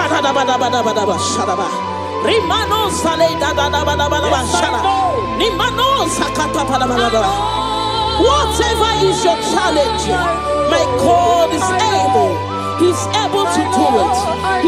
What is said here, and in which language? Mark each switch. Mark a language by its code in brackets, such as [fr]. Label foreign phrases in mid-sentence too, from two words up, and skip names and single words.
[en] Rimano sale da da da ba da ba da ba shara. Nimano sakata pa da ba da ba. Whatever is your challenge, my God is able. He's able to do it.